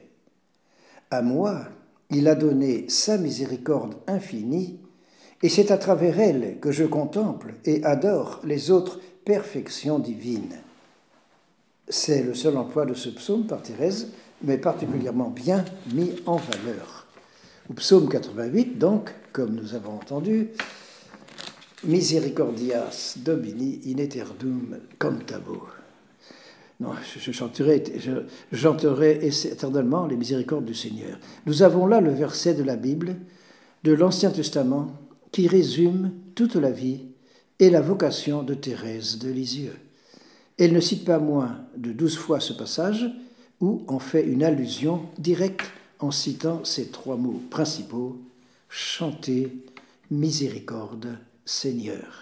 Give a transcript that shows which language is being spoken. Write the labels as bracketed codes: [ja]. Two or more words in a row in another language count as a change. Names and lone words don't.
[fr] À moi, il a donné sa miséricorde infinie, et c'est à travers elle que je contemple et adore les autres perfections divines. C'est le seul emploi de ce psaume par Thérèse, mais particulièrement bien mis en valeur. Au psaume 88, donc, comme nous avons entendu, [la] Misericordias Domini in aeternum cantabo. [fr] Non, je chanterai éternellement les miséricordes du Seigneur. Nous avons là le verset de la Bible, de l'Ancien Testament, qui résume toute la vie et la vocation de Thérèse de Lisieux. Elle ne cite pas moins de 12 fois ce passage, où on fait une allusion directe en citant ces 3 mots principaux, chanter, miséricorde, Seigneur.